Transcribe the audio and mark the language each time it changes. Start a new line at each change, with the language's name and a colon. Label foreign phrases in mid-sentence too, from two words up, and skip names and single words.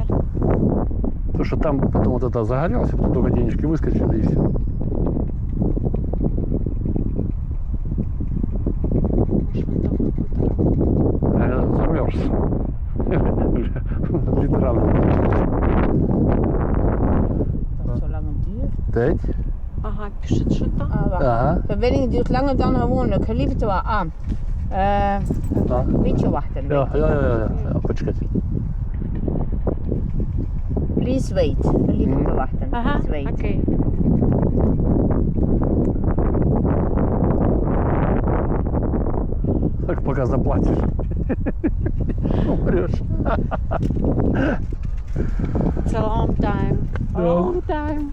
Russian: Потому что там потом вот это загорелось, потом только денежки выскочили и все. Может, он там какой-то Замерз. Литерально.
Dutch: dat zo lang het duurt.
Russian: Треть. Ага, пишет что-то.
Dutch: Ah, wacht.
Russian: Ага.
Dutch: Verbinding duurt langer dan gewoonlijk. Gelieve het wel aan. Een beetje wachten. Ja,
Ukrainian: почекать.
English: Please wait.
Dutch: Gelieve te wachten.
Russian: Ага,
English: Please wait.
Russian: окей. Так пока заплатишь. Умрешь.
English: It's a long time. A
Dutch: Ja.
English: long time.